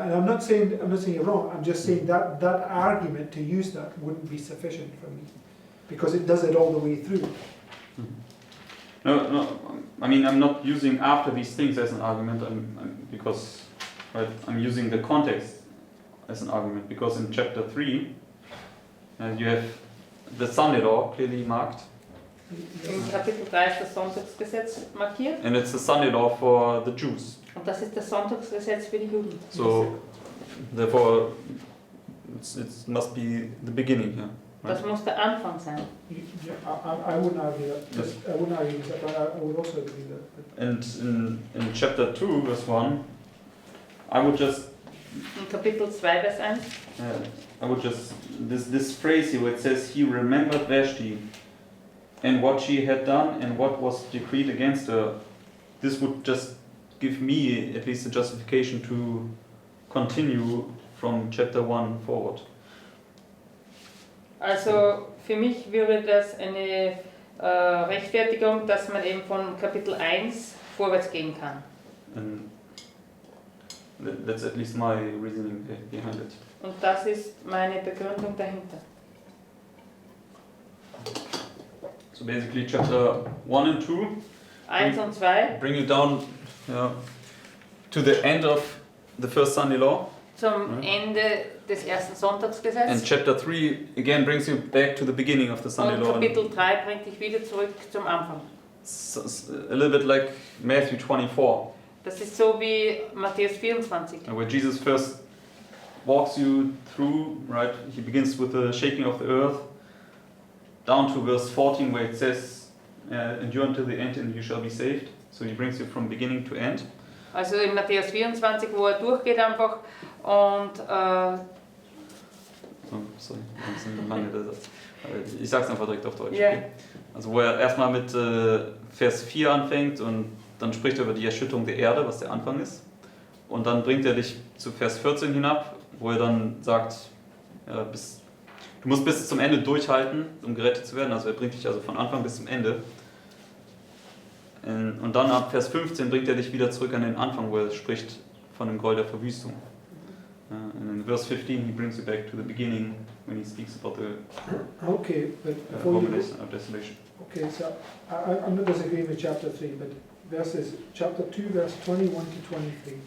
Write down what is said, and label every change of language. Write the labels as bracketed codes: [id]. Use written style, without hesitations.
[en] And I'm not saying you're wrong, I'm just saying that argument to use that wouldn't be sufficient for me, because it does it all the way through. No, I mean, I'm not using after these things as an argument, because I'm using the context as an argument, because in chapter 3, you have the Sunday law clearly marked. [de] Im Kapitel 3 ist das Sonntagsgesetz markiert. [en] And it's the Sunday law for the Jews. [de] Und das ist das Sonntagsgesetz für die Juden. [en] So, therefore, it must be the beginning here. Right? [de] Das muss der Anfang sein. [en] I wouldn't argue that. I wouldn't argue with that, but I would also agree that. And in chapter 2, verse 1, I would just [de] In Kapitel 2, Vers 1. [en] I would just, this phrase here where it says, he remembered Vashti and what she had done and what was decreed against her, this would just give me at least a justification to continue from chapter 1 forward. [de] Also für mich wäre das eine Rechtfertigung, dass man eben von Kapitel 1 vorwärts gehen kann. [en] And that's at least my reasoning behind it. [de] Und das ist meine Begründung dahinter. [en] So basically chapter 1 and 2 [de] 1 und 2 [en] bring you down to the end of the first Sunday law. [de] zum Ende des ersten [en] And [de] Sonntagsgesetzes. [en] chapter 3 again brings you back to the beginning of the Sunday [de] Und [en] law. [de] Kapitel 3 bringt dich wieder zurück zum Anfang. [en] It's a little bit like Matthew 24, [de] Das ist so wie Matthäus 24. [en] where Jesus first walks you through, right? He begins with the shaking of the earth, down to verse 14 where it says, endure until the end and you shall be saved. So he brings you from beginning to end. [de] Also in Matthäus 24, wo er durchgeht einfach und Sorry, das ist ein langer Satz. Ich sag's einfach direkt auf Deutsch. Ja. Okay? Also wo er erstmal mit Vers 4 anfängt und dann spricht er über die Erschütterung der Erde, was der Anfang ist. Und dann bringt er dich zu Vers 14 hinab, wo er dann sagt, du musst bis zum Ende durchhalten, um gerettet zu werden. Also er bringt dich also von Anfang bis zum Ende. Und dann ab Vers 15 bringt er dich wieder zurück an den Anfang, wo er spricht von dem Gräuel der Verwüstung. [en] And in verse 15 he brings you back to the beginning when he speaks about the Okay, but before you abomination of desolation. okay, so I'm not disagreeing with chapter 3, but chapter 2, verse 21 to 23.